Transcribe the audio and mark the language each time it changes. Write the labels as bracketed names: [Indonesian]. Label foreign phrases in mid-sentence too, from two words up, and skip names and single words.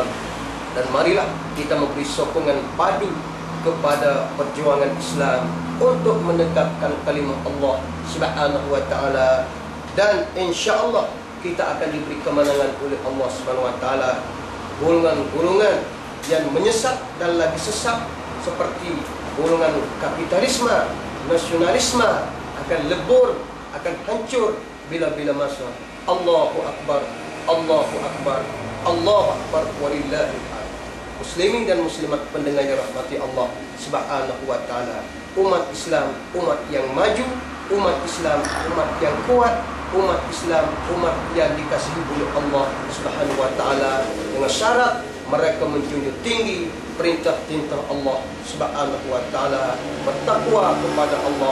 [Malay] Dan marilah kita memberi sokongan padu kepada perjuangan Islam untuk menegakkan kalimah Allah [Arabic] سبحانه وتعالى, [Malay] dan [Arabic] إن شاء الله [Malay] kita akan diberi kemenangan oleh Allah [Arabic] سبحانه وتعالى. [Malay] Golongan-golongan yang menyesat dan lagi sesat seperti golongan kapitalisme, nasionalisme akan lebur, akan hancur bila-bila masa. [Arabic] الله أكبر، الله أكبر، الله أكبر، ولله الحمد. [Malay] Muslimin dan muslimat pendengar yang rahmati Allah [Arabic] سبحانه وتعالى, [Malay] umat Islam umat yang maju, umat Islam umat yang kuat, umat Islam umat yang dikasihi oleh Allah [Arabic] سبحانه وتعالى, [Malay] dengan syarat mereka menjunjung tinggi perintah-perintah Allah [Arabic] سبحانه وتعالى, [Malay] bertakwa kepada Allah.